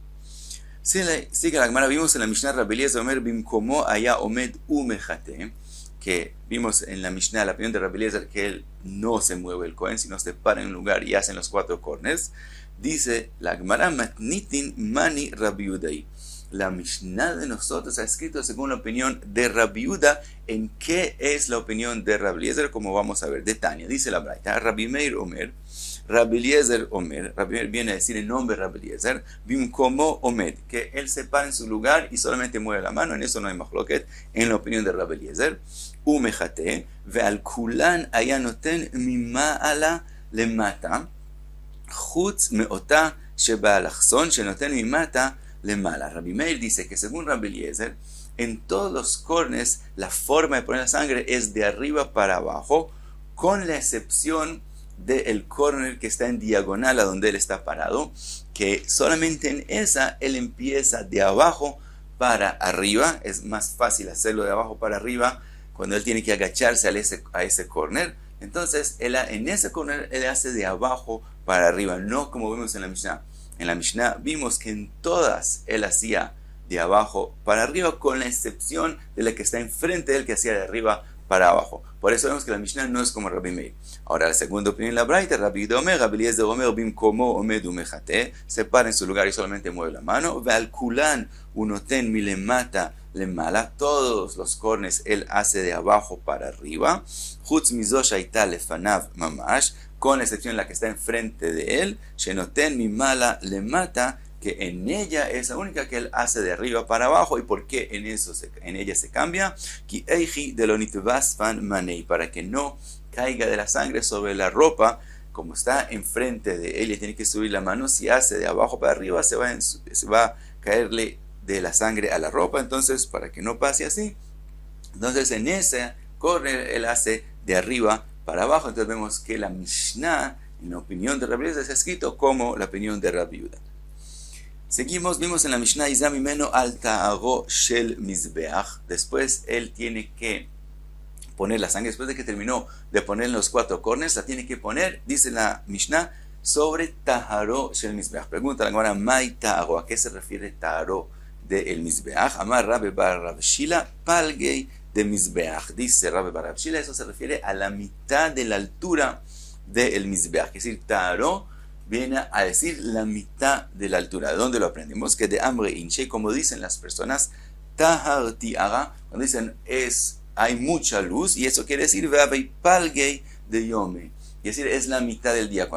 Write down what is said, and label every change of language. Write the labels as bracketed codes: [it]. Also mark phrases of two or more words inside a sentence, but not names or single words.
[es] Sigue la Gemara, vimos en la Mishnah [he] רבי אליעזר אומר במקומו היה עומד ומחטא, [es] que vimos en la Mishnah, la opinión de Rabbi Eliezer, que él no se mueve el Cohen, sino se para en un lugar y hacen los 4 corners. [arc] Dice la Gemara, מתניתין מני רבי יהודה. [es] La Mishnah de nosotros ha escrito según la opinión de Rabbi Yehuda. ¿En qué es la opinión de Rabbi Eliezer? Como vamos a ver, de Tania. Dice la braita, [he] רבי מאיר אומר, רבי אליעזר אומר, [es] Rabbi Meir viene a decir el nombre de Rabbi Eliezer, [he] במקומו עומד, [es] que él se para en su lugar y solamente mueve la mano. En eso no hay machloket, en la opinión de Rabbi Eliezer. [he] ומחטא, ועל כולן היה נותן מלמעלה למטה, חוץ מאותה שבאלכסון, שנותן מלמטה למעלה. [es] Rabbi Meir dice que según Rabbi Eliezer, en todos los cornes la forma de poner la sangre es de arriba para abajo, con la excepción del corner que está en diagonal a donde él está parado, que solamente en esa él empieza de abajo para arriba. Es más fácil hacerlo de abajo para arriba cuando él tiene que agacharse a ese corner. Entonces, en ese corner, él hace de abajo para arriba, no como vimos en la Mishnah. En la Mishnah vimos que en todas él hacía de abajo para arriba, con la excepción de la que está enfrente de él, que hacía de arriba para abajo. Por eso vemos que la Mishnah no es como Rabbi Meir. Ahora, la segunda opinión en la Braita, [he] רבי יהודה אומר, רבי אליעזר אומר, במקומו עומד ומחטא, [es] se para en su lugar y solamente mueve la mano. [he] ועל כולן נותן מלמטה למעלה, [es] todos los cornes él hace de abajo para arriba. [he] חוץ מזו שהיתה לפניו ממש, [es] con la excepción de la que está enfrente de él. [he] שנותן מלמעלה למטה, [es] que en ella es la única que él hace de arriba para abajo. ¿Y por qué en ella se cambia? [arc] כי היכי דלא ניתווסן מאני, [es] para que no caiga de la sangre sobre la ropa. Como está enfrente de él y tiene que subir la mano, si hace de abajo para arriba se va a caerle de la sangre a la ropa. Entonces, para que no pase así, entonces en ese corner él hace de arriba para abajo. Entonces vemos que la Mishnah, en la opinión de Rabbi Eliezer, está escrito como la opinión de Rabbi Yehuda. Seguimos, vimos en la Mishnah, [he] הזה ממנו על טהרו של מזבח. [es] Después él tiene que poner la sangre, después de que terminó de poner en los 4 corners, la tiene que poner, dice la Mishnah, sobre [he] טהרו של מזבח. [es] Pregunta la Gemara, [arc] מאי טהרו, [es] ¿a qué se refiere taharo del mizbeach? [arc] אמר רבה בר רב שילא, פלגיה דמזבח. [es] Dice Rabbi bar Rav Shila, eso se refiere a la mitad de la altura del mizbeach. Es decir, taharo viene a decir la mitad de la altura. ¿De dónde lo aprendemos? [arc] כדאמרי אינשי, [es] como dicen las personas, [arc] טהר טיהרא, [es] cuando dicen hay mucha luz, y eso quiere decir [arc] והוי פלגיה דיומא, [es] es decir, es la mitad del día.